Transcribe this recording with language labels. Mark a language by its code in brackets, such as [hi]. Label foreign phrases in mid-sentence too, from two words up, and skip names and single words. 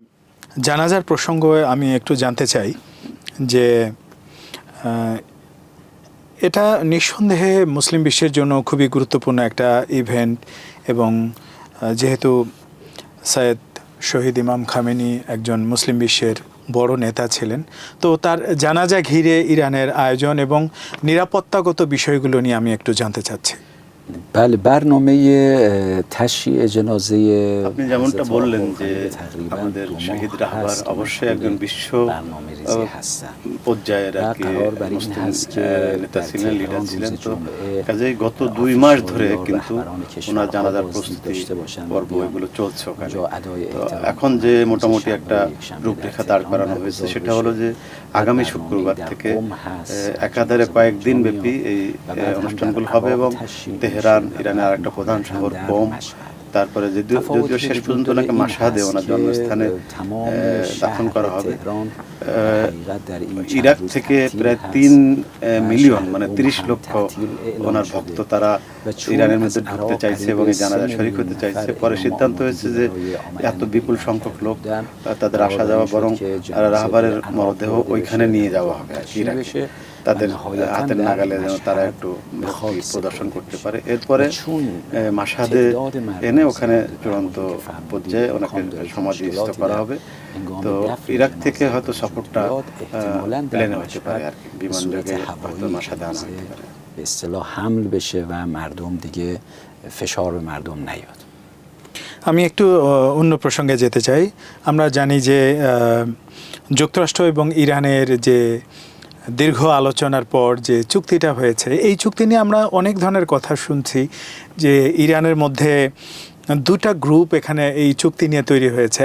[bn] জানাজার প্রসঙ্গে আমি একটু জানতে চাই যে এটা নিঃসন্দেহে মুসলিম বিশ্বের জন্য খুবই গুরুত্বপূর্ণ একটা ইভেন্ট, এবং যেহেতু সৈয়দ শহীদ ইমাম খামেনি একজন মুসলিম বিশ্বের বড় নেতা ছিলেন। তো তার জানাজা ঘিরে ইরানের আয়োজন এবং নিরাপত্তাগত বিষয়গুলো নিয়ে আমি একটু জানতে চাচ্ছি। [fa] بله برنامه تشییع جنازه [bn] আপনি যেমনটা [fa] حضرت [bn] বললেন [fa] آقا [bn] যে [fa] خلیل تقریباً [bn] আমাদের [fa] دو ماه [bn] শহীদ রাহবার [fa] هست که [bn] অবশ্যই একজন [fa] مشغول [bn] বিশ্ব [fa] برنامه‌ریزی هستن [bn] পর্যায়ের [fa] و [bn] আর কি [fa] قرار بر این [bn] মুসলিম [fa] هست که [bn] নেতা [fa] در [bn] ছিলেন, লিডার [fa] تهران [bn] ছিলেন। [fa] روز [bn] তো [fa] جمعه [bn] কাজেই গত 2 মাস ধরে [fa] آفیش‌های [bn] কিন্তু [fa] رهبران [bn] ওনার [fa] کشورها [bn] জানাজার [fa] بازدید [bn] প্রস্তুতি [fa] داشته باشند و [bn] পর্ব [fa] بیان [bn] এগুলো চলছে ওখানে। [fa] اونجا ادای [bn] তো [fa] احترام [bn] এখন [fa] کنند. [bn] যে [fa] روز [bn] মোটামুটি [fa] شنبه [bn] একটা [fa] و یکشنبه [bn] রূপরেখা [fa] در [bn] দাঁড় [fa] تهران [bn] করানো হয়েছে, [fa] برگزار [bn] সেটা হলো [fa] بشه [bn] যে [fa] و [bn] আগামী [fa] برنامه‌ای [bn] শুক্রবার [fa] در [bn] থেকে [fa] قم هست [bn] 1,000 দিন [fa] جمعه [bn] ব্যাপী এই [fa] و بعد هم [bn] অনুষ্ঠানগুলো [fa] در [bn] হবে [fa] عراق [bn] এবং [fa] تشییع [bn] তেহরান, [fa] میشه و [bn] ইরানের [fa] بعد [bn] আরেকটা প্রধান [fa] نهایتاً [bn] শহর [fa] در [bn] কোম, [fa] مشهد। [bn] তারপরে যদিও [fa] تفاوتی که [bn] শেষ [fa] وجود [bn] পর্যন্ত [fa] داره [bn] ওনাকে [fa] این [bn] মাশহাদে [fa] هست [bn] ওনার [fa] که [bn] জন্মস্থানে [fa] تمام [bn] দাফন [fa] شهر [bn] করা হবে। [fa] تهران در حقیقت در این چند [bn] ইরাক [fa] روز [bn] থেকে [fa] تعطیل [bn] প্রায় [fa] هست [bn] 3 [fa] و [bn] মিলিয়ন [fa] شهر [bn] মানে [fa] قم [bn] 30 [fa] هم [bn] লক্ষ [fa] تعطیل اعلام [bn] ওনার [fa] شده [bn] ভক্ত তারা [fa] و چون [bn] ইরানের [fa] از [bn] মধ্যে ঢুকতে [fa] عراق [bn] চাইছে এবং [fa] قریب [bn] এই জানাজা [fa] 3 [bn] শরিক [fa] میلیون [bn] হতে [fa] نفر [bn] চাইছে। পরে [fa] اعلام [bn] সিদ্ধান্ত [fa] آمادگی [bn] হয়েছে যে [fa] برای [bn] এত [fa] آمدن [bn] বিপুল [fa] اعلام [bn] সংখ্যক [fa] کرده [bn] লোক [fa] بودن [bn] তাদের [fa] قرار [bn] আসা [fa] بر [bn] যাওয়া [fa] این شد [bn] বরং [fa] که جنازه [bn] রাহবারের [fa] به عراق [bn] মরদেহ [fa] برده [bn] ওইখানে [fa] بشه [bn] নিয়ে [fa] و [bn] যাওয়া [fa] قم [bn] হবে আর কি [fa] تشییع [bn] ইরাকে, [fa] بشه و [bn] তাদের [fa] نهایتاً [bn] হাতের [fa] در [bn] নাগালে যেন তারা [fa] مشهد [bn] একটু [fa] به [bn] ভক্তি [fa] خاک [bn] প্রদর্শন [fa] سپرده [bn] করতে [fa] بشه [bn] পারে। এরপরে [fa] و چون [bn] মাশহাদে [fa] تعداد مردم [bn] এনে ওখানে [fa] زیاده و [bn] চূড়ান্ত [fa] همونطور که [bn] পর্যায়ে [fa] فرمودید [bn] ওনাকে [fa] امکان داره که [bn] সমাধিস্থ [fa] مشکلاتی [bn] করা [fa] در [bn] হবে। [fa] هنگام [bn] তো [fa] دفن [bn] ইরাক থেকে [fa] جنازه [bn] হয়তো [fa] به وجود [bn] সফরটা [fa] بیاد احتمالاً در [bn] প্লেনে হতে পারে [fa] مشهد [bn] আর কি, [fa] به [bn] বিমান [fa] صورت [bn] যোগে হয়তো [fa] هوایی [bn] মাশহাদে আনা [fa] جنازه [bn] হতে পারে। [fa] به اصطلاح حمل بشه و مردم دیگه فشار به مردم نیاد. [bn] আমি একটু অন্য প্রসঙ্গে যেতে চাই। আমরা জানি যে যুক্তরাষ্ট্র এবং ইরানের যে দীর্ঘ আলোচনার পর যে চুক্তিটা হয়েছে, এই চুক্তি নিয়ে আমরা অনেক ধরনের কথা শুনছি যে ইরানের মধ্যে দুটা গ্রুপ এখানে এই চুক্তি নিয়ে তৈরি হয়েছে।